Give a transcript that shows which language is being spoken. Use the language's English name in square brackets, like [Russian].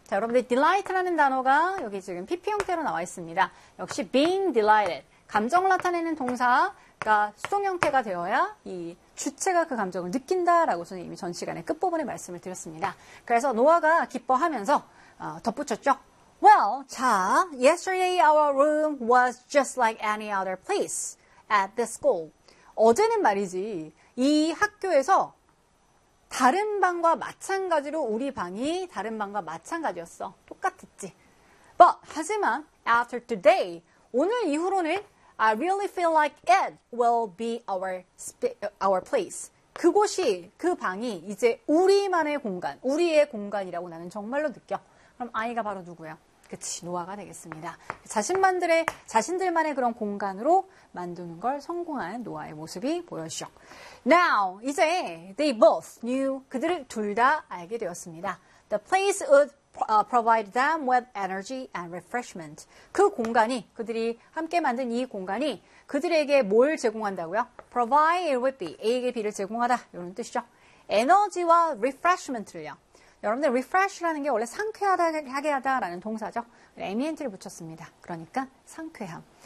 [Korean] 자, 여러분들, delight라는 단어가 여기 지금 PP 형태로 나와 있습니다. [English] 역시 being delighted. [Korean] 감정을 나타내는 동사가 수동 형태가 되어야 이 주체가 그 감정을 느낀다라고 저는 이미 전 시간에 끝부분에 말씀을 드렸습니다. 그래서 노아가 기뻐하면서 덧붙였죠. [English] Well, 자, yesterday our room was just like any other place at the school. [Korean] 어제는 말이지. 이 학교에서 다른 방과 마찬가지로 우리 방이 다른 방과 마찬가지였어. 똑같았지. [English] But, [Korean] 하지만, [English] after today, [Korean] 오늘 이후로는 [English] I really feel like it will be our place. [Korean] 그곳이, 그 방이 이제 우리만의 공간, 우리의 공간이라고 나는 정말로 느껴. 그럼 아이가 바로 누구야? 그치, 노아가 되겠습니다. 자신들만의 그런 공간으로 만드는 걸 성공한 노아의 모습이 보여주죠. Now, 이제 [English] they both knew, [Korean] 그들을 둘다 알게 되었습니다. [English] The place would provide them with energy and refreshment. [Korean] 그 공간이, 그들이 함께 만든 이 공간이 그들에게 뭘 제공한다고요? [English] Provide it would be, [Korean] A에게 B를 제공하다. 이런 뜻이죠. 에너지와 refreshment를요. 여러분들, refresh라는 게 원래 상쾌하게 하다라는 동사죠. ambient를 붙였습니다. 그러니까 상쾌함.